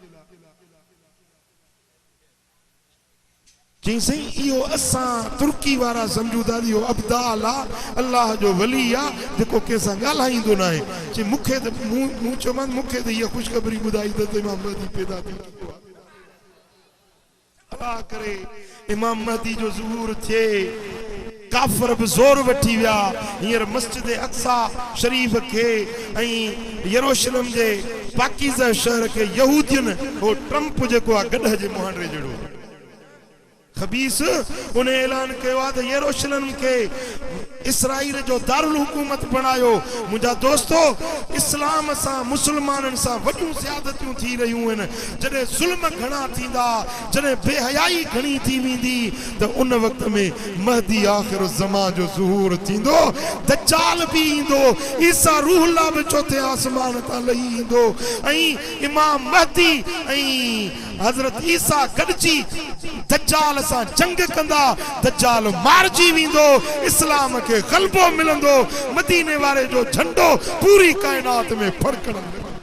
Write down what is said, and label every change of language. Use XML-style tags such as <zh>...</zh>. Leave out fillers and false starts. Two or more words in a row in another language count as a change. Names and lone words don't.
<sd>चई साईं इहो असां तुर्की वारा सम्झूं था इहो अब्दाल आहे अल्लाह जो वली आहे जेको कंहिंसां ॻाल्हाईंदो न आहे चई मूंखे त मूं चयोमांसि मूंखे त इहा ख़ुशख़बरी ॿुधाई त इमाम महदी पैदा थी चुको आहे। अल्लाह करे इमाम महदी जो ज़हूर थिए काफ़िर भी जोर वठी विया हींअर मस्जिद अक्सा शरीफ के यरूशलेम जे पाकीज़ा शहर के यहूदियुनि हो ट्रम्प जेको आहे गॾ जे मुहांडे जहिड़ो खबीस</sd> <ur>اُنہیں اعلان کیا</ur> <sd>त यरूशलेम के इसराइल जो दारुल हुकूमत बनायो। मुझा दोस्तों इस्लाम सा मुसलमानन सा वॾियूं ज़्यादतियूं थी रहियूं आहिनि जॾहिं ज़ुल्म घणा थींदा जॾहिं बेहयाई घणी थी वेंदी त उन वक़्त में महदी आख़िर ज़मान जो ज़हूर थींदो दज्जाल भी ईंदो ईसा रूह अल्लाह बि चौथे आसमान तां लही ईंदो ऐं इमाम महदी ऐं हज़रत ईसा गॾिजी दज्जाल सां जंग कंदा दज्जाल मारजी वेंदो इस्लाम के ग़लबो मिलंदो मदीने वारे जो झंडो पूरी कायनात में फड़कंदो।</sd>